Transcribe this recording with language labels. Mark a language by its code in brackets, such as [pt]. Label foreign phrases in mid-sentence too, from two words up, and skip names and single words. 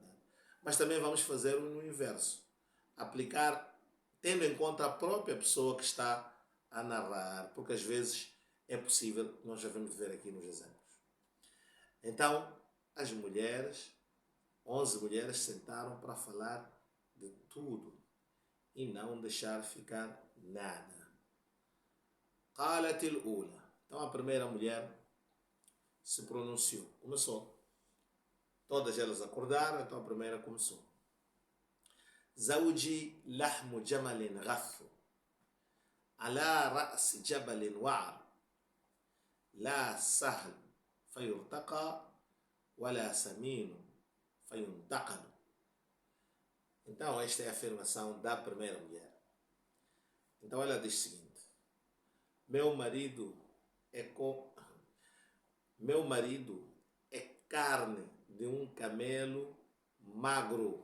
[pt] Mas também vamos fazer no inverso. Aplicar tendo em conta a própria pessoa que está a narrar, porque às vezes é possível, nós já vamos ver aqui nos exemplos. Então, as mulheres, 11 mulheres sentaram para falar de tudo e não deixar ficar nada. [ar] قالت الأولى. [pt] Então a primeira mulher se pronunciou, começou. Todas elas acordaram, então a primeira começou. [ar] زوجي لحم جمل غث على رأس جبل وعر لا سهل فيرتقى ولا سمين فينتقل. [pt] Então esta é a afirmação da primeira mulher. Então ela diz o seguinte: meu marido é carne de um camelo magro.